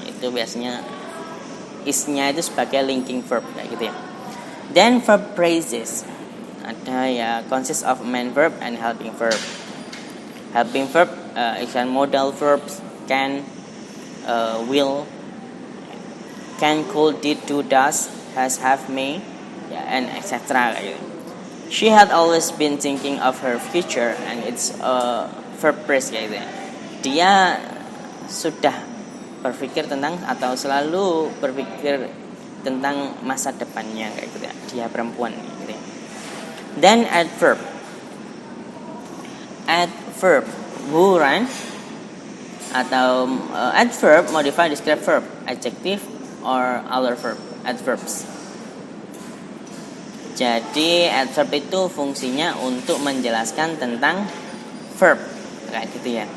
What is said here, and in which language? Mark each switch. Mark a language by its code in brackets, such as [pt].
[id] Itu biasanya is-nya itu sebagai linking verb kayak gitu ya. [en] Then verb phrases. Ada ya, consists of main verb and helping verb. Helping verb is modal verbs can, will, can, could, did, do, does, has, have, may, ya, and etc. She had always been thinking of her future, and it's a verb phrase [id] kayak gitu ya. Dia sudah berpikir tentang atau selalu berpikir tentang masa depannya kayak gitu ya. Dia perempuan gitu ya. [en] Then adverb. Adverb who run atau adverb modify describe verb, adjective or other verb, adverbs. [id] Jadi adverb itu fungsinya untuk menjelaskan tentang verb kayak gitu ya.